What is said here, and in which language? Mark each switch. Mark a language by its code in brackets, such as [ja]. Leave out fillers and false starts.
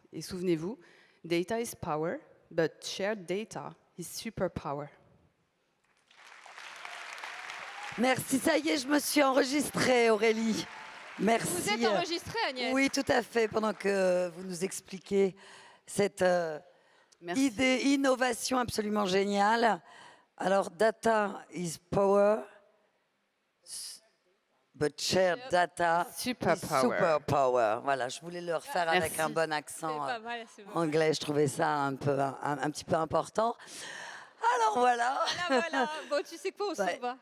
[fr] Et souvenez-vous, [en] data is power, but shared data is superpower. [fr] Merci, ça y est, je me suis enregistrée, Aurélie. Merci. Vous êtes enregistrée, Agnès? Oui, tout à fait, pendant que vous nous expliquez cette idée, innovation absolument géniale. Alors, [en] data is power, but shared data is superpower. [fr] Voilà, je voulais le refaire avec un bon accent anglais. Je trouvais ça un petit peu important. Alors voilà. Voilà. Bon, tu sais quoi, on s'en va.